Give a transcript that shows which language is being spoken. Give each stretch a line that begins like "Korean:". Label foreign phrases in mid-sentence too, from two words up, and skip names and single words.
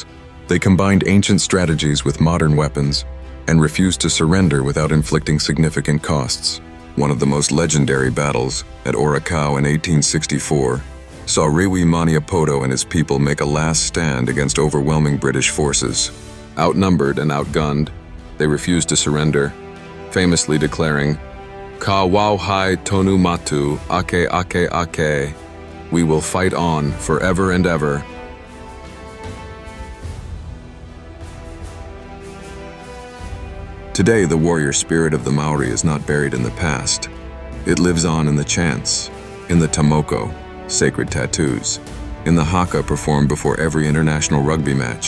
English: They combined ancient strategies with modern weapons and refused to surrender without inflicting significant costs. One of the most legendary battles, at Orakau in 1864, saw Rewi Maniapoto and his people make a last stand against overwhelming British forces. Outnumbered and outgunned, they refused to surrender, famously declaring,
Māori: "Ka wau hai tonu matu, ake ake ake,"
English: "We will fight on forever and ever." Today, the warrior spirit of the Maori is not buried in the past. It lives on in the chants, in the tamoko, sacred tattoos, in the haka performed before every international rugby match.